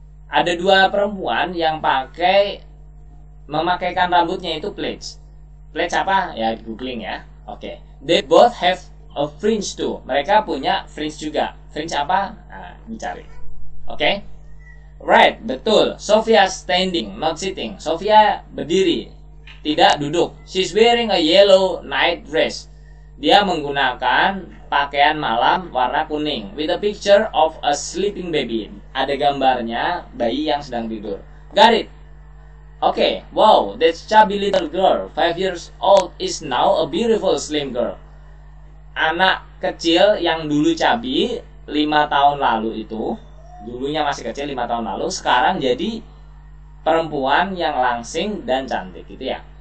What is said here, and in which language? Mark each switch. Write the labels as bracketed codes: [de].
[id] Ada dua perempuan yang memakaikan rambutnya itu plaits. Plaits apa? Ya googling ya. Oke. [en] They both have a fringe too. [id] Mereka punya fringe juga. Fringe apa? Nah, dicari. Oke. Right, betul. [en] Sophia standing, not sitting. [id] Sophia berdiri, tidak duduk. [en] She's wearing a yellow night dress. [id] Dia menggunakan pakaian malam warna kuning [en] with a picture of a sleeping baby. [id] Ada gambarnya bayi yang sedang tidur. [en] Got it? Okay, wow, that chubby little girl 5 years old is now a beautiful slim girl. [id] Anak kecil yang dulu chubby 5 tahun lalu itu, dulunya masih kecil 5 tahun lalu, sekarang jadi perempuan yang langsing dan cantik gitu ya.